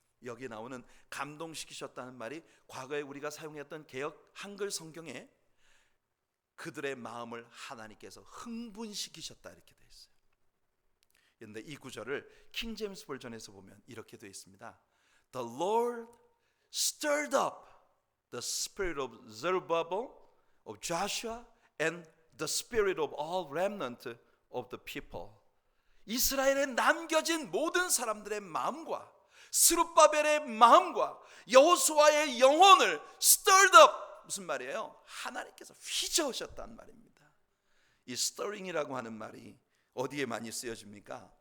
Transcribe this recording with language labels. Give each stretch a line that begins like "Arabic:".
Korean: 여기 나오는 감동시키셨다는 말이 과거에 우리가 사용했던 개역 한글 성경에 그들의 마음을 하나님께서 흥분시키셨다 이렇게 되어 있어요. 그런데 이 구절을 킹 제임스 버전에서 보면 이렇게 되어 있습니다.
English: The Lord stirred up the spirit of Zerubbabel, of Joshua, and the spirit of all remnant of the people.
Korean: 이스라엘에 남겨진 모든 사람들의 마음과 스룹바벨의 마음과 여호수아의 영혼을
English: stirred up,
Korean: 무슨 말이에요? 하나님께서 휘저으셨다는 말입니다. 이 stirring이라고 하는 말이 어디에 많이 쓰여집니까?